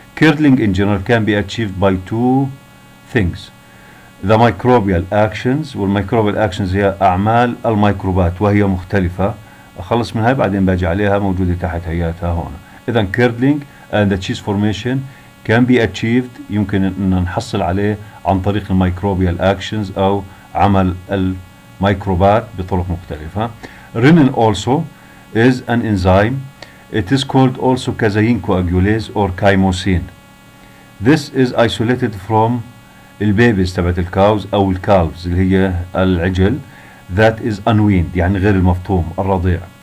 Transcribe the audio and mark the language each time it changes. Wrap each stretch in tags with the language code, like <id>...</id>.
<en>Curdling in general can be achieved by two things: the microbial actions، والmicrobial actions</en> <ar>هي أعمال الميكروبات وهي مختلفة، أخلص من هاي بعدين باجي عليها، موجودة تحت هياتها هون. إذا curdling</ar> <en>and the cheese formation can be achieved،</en> <ar>يمكن أن نحصل عليه عن طريق الميكروبيال actions أو عمل الميكروبات بطرق مختلفة.</ar> <en>Renin also is an enzyme. It is called also casein coagulase or chymosin. This is isolated from</en> <ar>البيبيز تبعت الكاوز أو الكالفز اللي هي العجل،</ar> <en>that is unweaned</en> <ar>يعني غير المفطوم الرضيع.</ar>